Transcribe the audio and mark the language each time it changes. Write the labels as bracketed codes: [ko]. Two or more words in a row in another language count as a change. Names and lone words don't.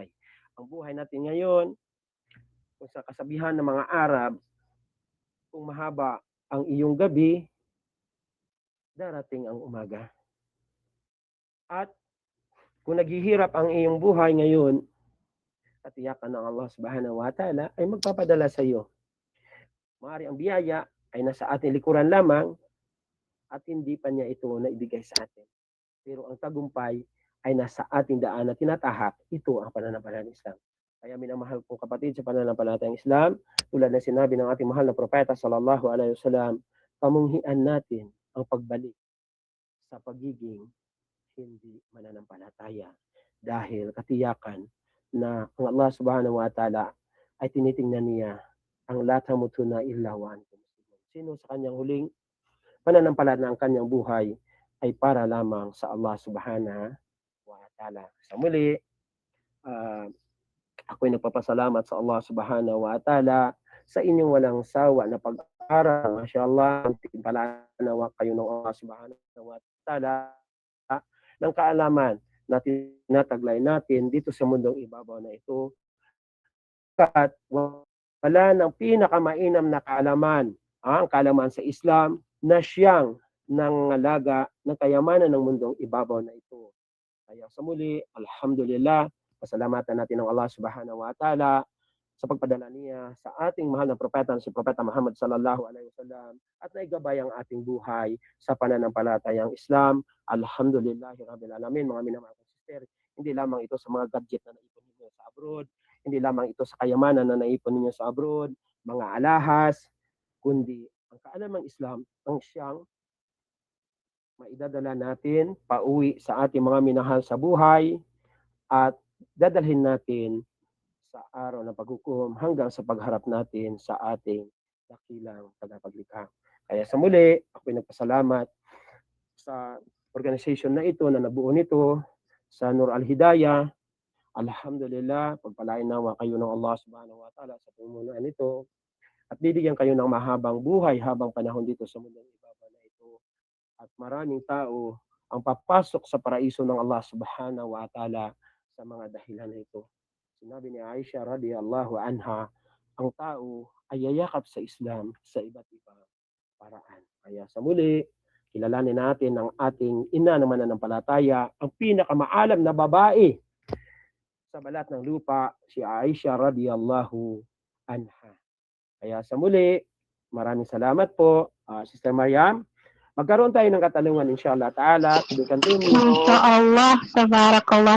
[tl] Ang buhay natin ngayon, kung sa kasabihan ng mga Arab, kung mahaba ang iyong gabi, darating ang umaga. At kung naghihirap ang iyong buhay ngayon, katiyakan ng Allah [ar] سبحانه وتعالى [tl] ay magpapadala sa iyo. Maaari ang biyaya ay nasa ating likuran lamang at hindi pa niya ito naibigay sa atin. Pero ang tagumpay ay nasa ating daan na tinatahak. Ito ang pananampalatayang Islam. Kaya minamahal kong kapatid sa pananampalatayang Islam, tulad na sinabi ng ating mahal na propeta [ar] صلى الله عليه وسلم, [tl] pamunghian natin ang pagbalik sa pagiging hindi mananampalataya. Dahil katiyakan na ang Allah [ar] سبحانه وتعالى [tl] ay tinitingnan niya ang [ar] لا تموتن إلا وأنتم مسلمون. [tl] Sino sa kanyang huling pananampalataya na ang kanyang buhay ay para lamang sa Allah [ar] سبحانه وتعالى. [tl] Sa muli, ako'y nagpapasalamat sa Allah [ar] سبحانه وتعالى [tl] sa inyong walang sawa na pag-aaral. Mashallah, timpalanawa kayo ng Allah [ar] سبحانه وتعالى [tl] ng kaalaman na tinataglay natin dito sa mundong ibabaw na ito. At wala ng pinakamainam na kaalaman, ang kaalaman sa Islam na siyang nangangalaga ng kayamanan ng mundong ibabaw na ito. Kaya sa muli, alhamdulillah, pasalamatan natin ng Allah [ar] سبحانه وتعالى [tl] sa pagpadala niya sa ating mahal na propeta, si Propeta Muhammad [ar] صلى الله عليه وسلم, [tl] at naigabay ang ating buhay sa pananampalatayang Islam. [ar] الحمد لله رب العالمين, [tl] mga minamahal kong sister. Hindi lamang ito sa mga gadget na naipon ninyo sa abroad, hindi lamang ito sa kayamanan na naipon ninyo sa abroad, mga alahas, kundi ang kaalamang Islam ang siyang maidadala natin pauwi sa ating mga minahal sa buhay at dadalhin natin sa araw ng paghukom hanggang sa pagharap natin sa ating dakilang tagapaglikha. Kaya sa muli, ako'y nagpasalamat sa organization na ito na nabuo nito, sa Nur Al-Hidayah. Alhamdulillah, pagpalain nawa kayo ng Allah [ar] سبحانه وتعالى [tl] sa pumunuan nito at bibigyan kayo ng mahabang buhay habang panahon dito sa mundong ibabaw na ito. At maraming tao ang papasok sa paraiso ng Allah [ar] سبحانه وتعالى [tl] sa mga dahilan na ito. Sinabi ni Aisha [ar] رضي الله عنها, [tl] ang tao ay yayakap sa Islam sa iba't ibang paraan. Kaya sa muli, kilalanin natin ang ating ina ng mananampalataya, ang pinakamaalam na babae sa balat ng lupa, si Aisha [ar] رضي الله عنها. [tl] Kaya sa muli, maraming salamat po, Sister Mariam. Magkaroon tayo ng katanungan [ar] إن شاء الله تعالى. إن شاء الله تبارك الله.